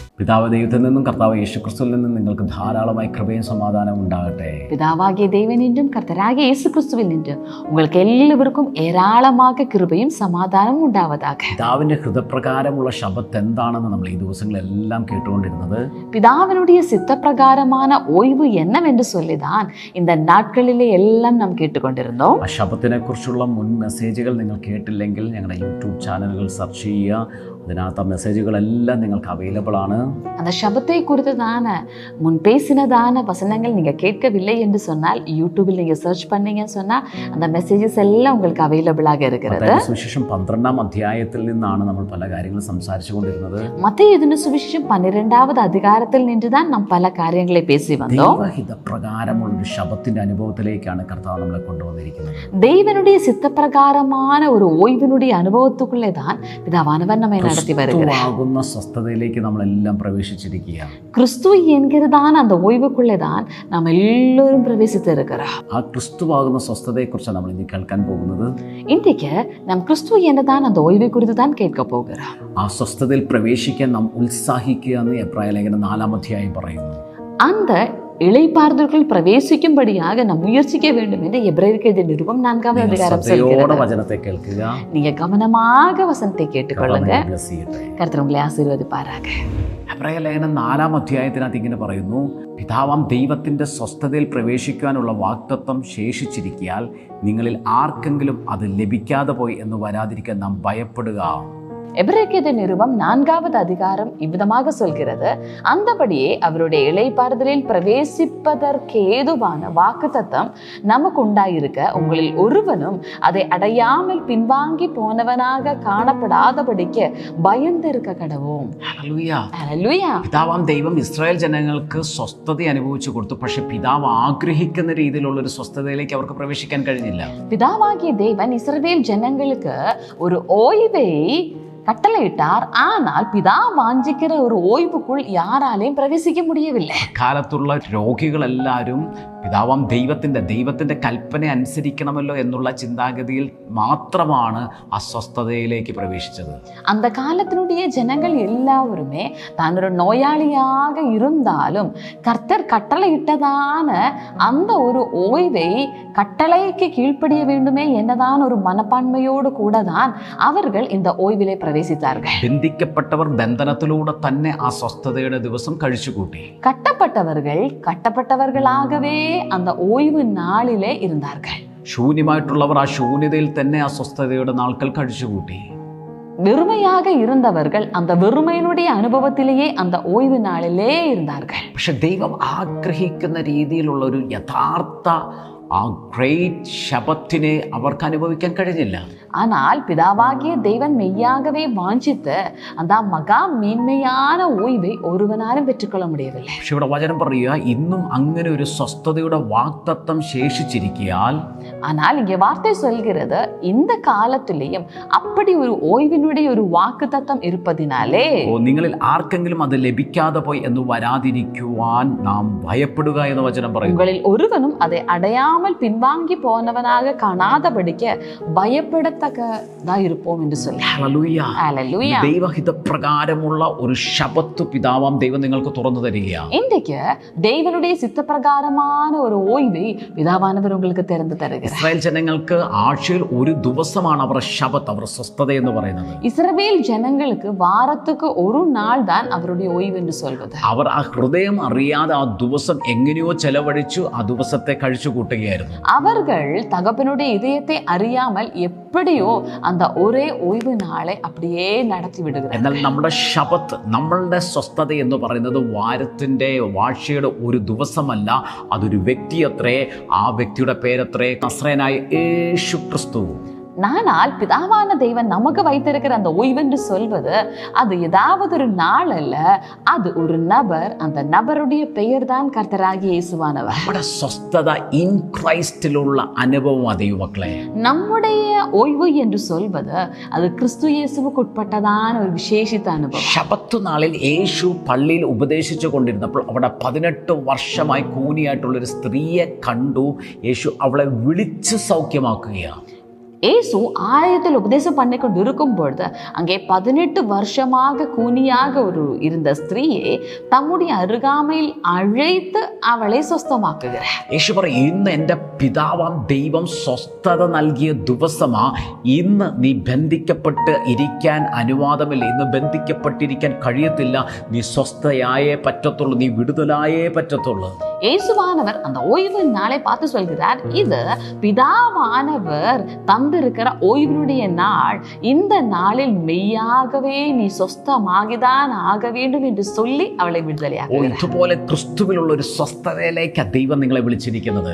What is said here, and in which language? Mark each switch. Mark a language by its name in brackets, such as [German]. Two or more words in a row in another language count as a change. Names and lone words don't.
[Malayalam] പിതാവ് ദൈവത്തിൽ നിന്നും കർത്താവ് യേശുക്രിസ്തുവിൽ നിന്നും നിങ്ങൾക്ക് ധാരാളമായി കൃപയും സമാധാനവും ഉണ്ടാകട്ടെ. [Tamil] பிதாவாகிய தேவனின்றும் கர்த்தராகிய இயேசு கிறிஸ்துவில் நின்று உங்களுக்கு எல்லாവർക്കും ஏராளமாக கிருபையும் சமாதானமும் உண்டாவதாக. [Malayalam] പിതാവിന്റെ ഹൃദയപ്രകാരമുള്ള ശബത്ത് എന്താണെന്ന് നമ്മൾ ഈ ദിവസങ്ങളെല്ലാം കേട്ടുകൊണ്ടിരുന്നത്. [Tamil] பிதாவினுடைய சித்தப்பிரகாரமான ஓய்வு என்னவென்று சொல்லிதான் இந்த நாட்களிலே எல்லாம் நாம் கேட்டுக்கொண்டிருந்தோம். [Malayalam] ആ ശബത്തിനെ കുറിച്ചുള്ള മുൻ മെസ്സേജുകൾ നിങ്ങൾ കേട്ടില്ലെങ്കിൽ ഞങ്ങളുടെ യൂട്യൂബ് [English] channels search [Malayalam] ചെയ്യുക. അതിനകത്ത് മെസ്സേജുകളെല്ലാം നിങ്ങൾക്ക് അവൈലബിൾ ആണ്. [Tamil] அந்த ശബத்தை குறித்ததான முன் பேசினதான வசனங்கள் நீங்க கேட்கவில்லை என்று சொன்னால் யூடியூபில் நீங்க சர்ச் பண்ணீங்கன்னு சொன்னா அந்த மெசேஜஸ் எல்லாம் உங்களுக்கு அவைலபிளாக இருக்கிறது. [Malayalam] സുവിശേഷം 12-ാം അധ്യായത്തിൽ നിന്നാണ് നമ്മൾ പല കാര്യങ്ങളും സംസാരിച്ചു കൊണ്ടിരുന്നത്. [Tamil] மத்தேயு எழுதின சுவிசேஷம் 12வது அதிகாரத்தில் நின்றுதான் நாம் பல காரியங்களை பேசி வந்தோம். [Malayalam] ദൈവഹിത പ്രകാരമുള്ള ഒരു ശബത്തിന്റെ അനുഭവത്തിലേക്കാണ് കർത്താവ് നമ്മളെ കൊണ്ടുവന്നിരിക്കുന്നത്. [Tamil] தேவனுடைய சித்தப்பிரகாரமான ஒரு ஓய்வினுடைய அனுபவத்துக்குள்ளே தான் பிதாவானவர் நம்மை நடத்தி வருகிறார். [Malayalam] ക്രിസ്തുവാകുന്ന സ്വസ്ഥതയിലേക്ക് നമ്മളെല്ലാം പ്രവേശിച്ചിരിക്കുകയാണ്. [Tamil] கிறிஸ்து என்கிறதான அந்த ஓய்வுக்குள்ளே தான் நாம் எல்லோரும் பிரவேசித்து இருக்கிறோம். [Malayalam] ആ ക്രിസ്തുവാകുന്ന സ്വസ്ഥതയെക്കുറിച്ചാണ് നമ്മൾ ഇനി കേൾക്കാൻ പോകുന്നത്. [Tamil] இன்றைக்கு நாம் கிறிஸ்து என்றதான அந்த ஓய்வை குறித்து தான் கேட்க போகிறோம். [Malayalam] ആ സ്വസ്ഥതയിൽ പ്രവേശിക്കാൻ നാം ഉത്സാഹിക്കുക എന്ന് എബ്രായ ലേഖനം 4-ാം അധ്യായം പറയുന്നു. [Tamil] அந்த இளைப்பாறுதலுக்குள் பிரவேசிக்கும்படியாக நாம் முயற்சிக்க வேண்டும் என்று எபிரேயருக்கு எழுதிய நிருபம் 4வது அதிகாரம் சொல்கிறது. [Malayalam] വചനത്തെ കേൾക്കുക. [Tamil] நீங்க கவனமாக வசனத்தை கேட்டுக்கொள்ளுங்க. கர்த்தர் உங்களை ஆசீர்வதிப்பாராக. [Malayalam] എബ്രായ ലേഖനം 4-ാം അധ്യായത്തിനകത്ത് ഇങ്ങനെ പറയുന്നു, പിതാവാം ദൈവത്തിന്റെ സ്വസ്ഥതയിൽ പ്രവേശിക്കുവാനുള്ള വാഗ്ദത്തം ശേഷിച്ചിരിക്കയാൽ നിങ്ങളിൽ ആർക്കെങ്കിലും അത് ലഭിക്കാതെ പോയി എന്ന് വരാതിരിക്കാൻ നാം ഭയപ്പെടുക. [Tamil] எபிரேயருக்கு நிருபம் 4வது அதிகாரம் இவ்விதமாக சொல்கிறது, அந்தபடியே அவருடைய இளைப்பாறுதலில் பிரவேசிப்பதற்கு ஏதுவான வாக்குத்தத்தம் நமக்கு உண்டாயிருக்க உங்களில் ஒருவனும் அதை அடையாமல் பின்வாங்கி போனவனாக காணப்படாதபடிக்கு பயந்திருக்க கடவோம். [Malayalam] ഹല്ലേലൂയ. പിതാവാം ദൈവം ഇസ്രായേൽ ജനങ്ങൾക്ക് സ്വസ്ഥത അനുഭവിച്ചു കൊടുത്തു. പക്ഷെ പിതാവ് ആഗ്രഹിക്കുന്ന രീതിയിലുള്ള ഒരു സ്വസ്ഥതയിലേക്ക് അവർക്ക് പ്രവേശിക്കാൻ കഴിഞ്ഞില്ല. [Tamil] பிதாவாகிய தேவன் இஸ்ரவேல் ஜனங்களுக்கு ஒரு ஓய்வை கட்டளையிட்டார். ஆனால் பிதா வாஞ்சிக்கிற ஒரு ஓய்வுக்குள் யாராலையும் பிரவேசிக்க முடியவில்லை. [Malayalam] കാലത്തുള്ള രോഗികളെല്ലാവരും പിതാവാം ദൈവത്തിന്റെ കൽപ്പന അനുസരിക്കണമല്ലോ എന്നുള്ള ചിന്താഗതിയിൽ മാത്രമാണ് അസ്വസ്ഥതയിലേക്ക് പ്രവേശിച്ചത്. [Tamil] அந்த காலத்தினுடைய ஜனங்கள் எல்லாருமே தான் ஒரு நோயாளியாக இருந்தாலும் கர்த்தர் கட்டளையிட்டதான அந்த ஒரு ஓய்வை கட்டளைக்கு கீழ்ப்படிய வேண்டுமே என்னதான் ஒரு மனப்பான்மையோடு கூட தான் அவர்கள் இந்த ஓய்விலே பிரவேசித்தார்கள். [Malayalam] ബന്ധിക്കപ്പെട്ടവർ ബന്ധനത്തിലൂടെ തന്നെ ആ സ്വസ്ഥതയുടെ ദിവസം കഴിച്ചുകൂട്ടി. [Tamil] கட்டப்பட்டவர்கள் கட்டப்பட்டவர்களாகவே அந்த ஓய்வு நாளிலே இருந்தார்கள். [Malayalam] ശൂന്യമായിട്ടുള്ളവർ ആ ശൂന്യതയിൽ തന്നെ ആ സ്വസ്ഥതയുടെ നാൾക്കൾ കഴിച്ചുകൂട്ടി. [Tamil] வெறுமையாக இருந்தவர்கள் அந்த வெறுமையினுடைய அனுபவத்திலேயே அந்த ஓய்வு நாளிலே இருந்தார்கள். [Malayalam] പക്ഷെ ദൈവം ആഗ്രഹിക്കുന്ന രീതിയിലുള്ള ഒരു യഥാർത്ഥ ആ ഗ്രേറ്റ് ശബത്തിനെ അവർക്ക് അനുഭവിക്കാൻ കഴിഞ്ഞില്ല. [Tamil] ஆனால் பிதாவாகிய தேவன் மெய்யாகவே வாஞ்சித்து அந்த மகா மேன்மையான ஓய்வை ஒருவனாலும் பெற்றுக்கொள்ள முடியவில்லை. [Malayalam] പക്ഷെ ഇവിടെ വചനം പറയുക, ഇന്നും അങ്ങനെ ഒരു സ്വസ്ഥതയുടെ വാഗ്ദത്തം ശേഷിച്ചിരിക്കയാൽ, [Tamil] ஆனால் இங்கே வார்த்தை சொல்கிறது, இந்த காலத்திலேயும் அப்படி ஒரு ஓய்வினுடைய ஒரு வாக்குத்தத்தம் இருப்பதினாலே [Malayalam] നിങ്ങളിൽ ആർക്കെങ്കിലും അത് ലഭിക്കാതെ പോയി എന്ന് വരാതിരിക്കുവാൻ നാം ഭയപ്പെടുക എന്ന് വചനം പറയുന്നു. [Tamil] உங்களில் ஒருவனும் அதை அடையாமல் பின்வாங்கி போனவனாக காணாதபடிக்கு பயப்படத்தக்கதா இருப்போம் என்று சொல்லி. [Malayalam] ഹല്ലേലൂയ. ദൈവഹിത പ്രകാരമുള്ള ഒരു ശബത്ത് പിതാവാം ദൈവം നിങ്ങൾക്ക് തുറന്നു തരികയാണ്. [Tamil] இன்றைக்கு தேவனுடைய சித்தப்பிரகாரமான ஒரு ஓய்வை பிதாவானவர் உங்களுக்கு திறந்து தருகிறார். [Malayalam] ഇസ്രായേൽ ജനങ്ങൾക്ക് ആഴ്ചയിൽ ഒരു ദിവസമാണ് അവർ ശബത്ത്, അവർ സ്വസ്ഥത എന്ന് പറയുന്നത്. [Tamil] இஸ்ரவேல் ஜனங்களுக்கு வாரத்துக்கு ஒரு நாள் தான் அவருடைய ஓய்வு என்று சொல்வது. [Malayalam] അവർ ആ ഹൃദയം അറിയാതെ ആ ദിവസം എങ്ങനെയോ ചെലവഴിച്ചു ആ ദിവസത്തെ കഴിച്ചുകൂട്ടുകയായിരുന്നു. [Tamil] அவர்கள் தகப்பனுடைய இதயத்தை அறியாமல் எப்படியோ அந்த ஒரே ஓய்வு நாளை அப்படியே நடத்தி விடுகிறார். [Malayalam] എന്നാൽ നമ്മുടെ ശബത്ത്, നമ്മളുടെ സ്വസ്ഥത എന്ന് പറയുന്നത് വാഴ്ചയുടെ ഒരു ദിവസമല്ല, അതൊരു വ്യക്തിയത്രേ. ആ വ്യക്തിയുടെ പേരത്രേ നസ്രയനായ യേശു ക്രിസ്തു. [Tamil] ஆனால் பிதாவான தேவன் நமக்கு வைத்திருக்கிற அந்த ஓய்வென்று சொல்வது அது ஏதாவது ஒரு நாள் அல்ல, அது ஒரு நபர். அந்த நபருடைய பெயர் தான் கர்த்தராகிய இயேசுவானவர். [Malayalam] നമ്മുടെ സ്വസ്ഥത [English] in Christ-ിലുള്ള [Malayalam] അനുഭവം ദൈവമക്കളെ. [Tamil] நம்முடைய ஓய்வு என்று சொல்வது அது கிறிஸ்து இயேசுவுக்கு உட்பட்டதான ஒரு விசேஷித்த அனுபவம். [Malayalam] ശബത്ത് നാളിൽ യേശു പള്ളിയിൽ ഉപദേശിച്ചു കൊണ്ടിരുന്നപ്പോൾ അവിടെ 18 വർഷമായി കൂനിയായിട്ടുള്ളൊരു സ്ത്രീയെ കണ്ടു. യേശു അവളെ വിളിച്ച് സൗഖ്യമാക്കുകയാണ്. [Tamil] இயேசு ஆலயத்தில் உபதேசம் பண்ணி கொண்டு இருக்கும் பொழுது அங்கே 18 வருஷமாக கூனியாக இருந்த ஸ்திரீயை தம்முடைய அருகாமையில் அழைத்து அவளை സ്വസ്ഥമാക്കുകയാണ്. [Malayalam] യേശു പറയും, ഇന്ന് എൻ്റെ പിതാവാം ദൈവം സ്വസ്ഥത നൽകിയ ദിവസമാ. ഇന്ന് നീ ബന്ധിക്കപ്പെട്ട് ഇരിക്കാൻ അനുവാദമില്ല, ഇന്ന് ബന്ധിക്കപ്പെട്ടിരിക്കാൻ കഴിയത്തില്ല. നീ സ്വസ്ഥയായേ പറ്റത്തുള്ളൂ, നീ വിടുതലായേ പറ്റത്തുള്ളൂ. [Tamil] இயேசுவானவர் அந்த ஓய்வு நாளை பார்த்து சொல்கிறார், இது பிதாவானவர் தந்திருக்கிற ஓய்வினுடைய நாள். இந்த நாளில் மெய்யாகவே நீ சொஸ்தமாகிதான் ஆக வேண்டும் என்று சொல்லி அவளை விடுதலையாக்குகிறார். [Malayalam] ഇതുപോലെ ക്രിസ്തുവിലുള്ള ഒരു സ്വസ്ഥതയിലേക്ക് ദൈവം നിങ്ങളെ വിളിച്ചിരിക്കുന്നത്.